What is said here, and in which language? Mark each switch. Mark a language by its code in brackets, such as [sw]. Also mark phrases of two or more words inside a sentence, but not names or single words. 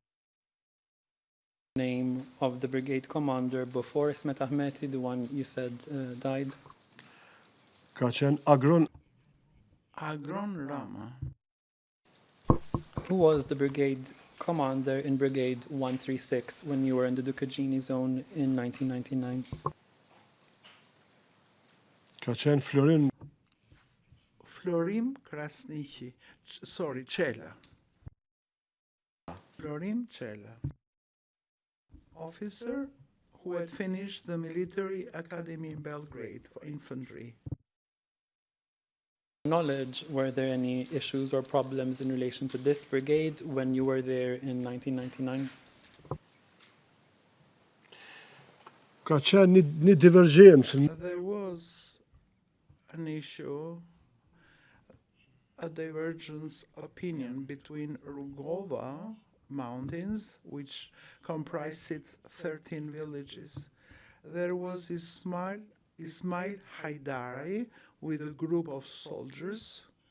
[en] Name of the brigade commander before Ismet Ahmeti, the one you said died? [sq] ka qenë Agron Agron Rama. [en] Who was the brigade commander in Brigade 136 when you were in the Dukagjini zone in 1999? [sq] ka qenë Florim Krasniqi. Qela. [en] Florim Qela. Officer who had finished the military academy in Belgrade for infantry. Knowledge, were there any issues or problems in relation to this brigade when you were there in 1999? [sq] ka qenë një divergjencë [en] There was an issue, a divergence opinion between Rugova mountains, which comprised 13 villages. There was Ismail Haidari with a group of soldiers.